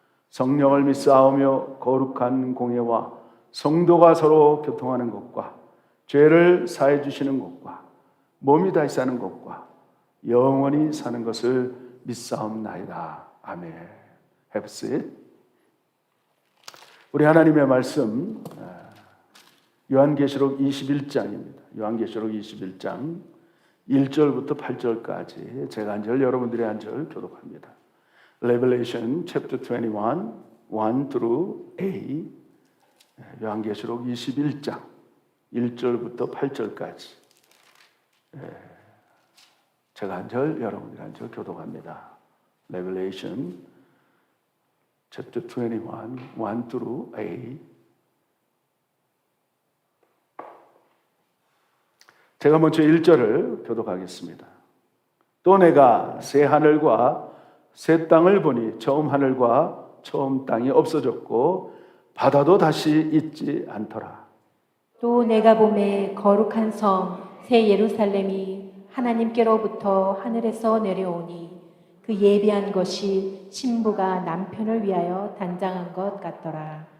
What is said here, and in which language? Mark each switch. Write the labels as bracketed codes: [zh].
[ko] 성령을 믿사오며 거룩한 공예와 성도가 서로 교통하는 것과 죄를 사해 주시는 것과 몸이 다시 사는 것과 영원히 사는 것을 믿사옵나이다. [en] 아멘. Have a seat. [ko] 우리 하나님의 말씀 요한계시록 21장입니다. 요한계시록 21장 1절부터 8절까지 제가 한 절, 여러분들이 한 절 교독합니다. [en] Revelation chapter 21, 1 through 8. [ko] 요한계시록 21장 1절부터 8절까지 제가 한 절, 여러분들이 한 절 교독합니다. [en] Revelation chapter 21, 1 through 8. [ko] 제가 먼저 1절을 교독하겠습니다. 또 내가 새 하늘과 새 땅을 보니 처음 하늘과 처음 땅이 없어졌고 바다도 다시 있지 않더라. 또 내가 보매 거룩한 성 새 예루살렘이 하나님께로부터 하늘에서 내려오니 그 예비한 것이 신부가 남편을 위하여 단장한 것 같더라.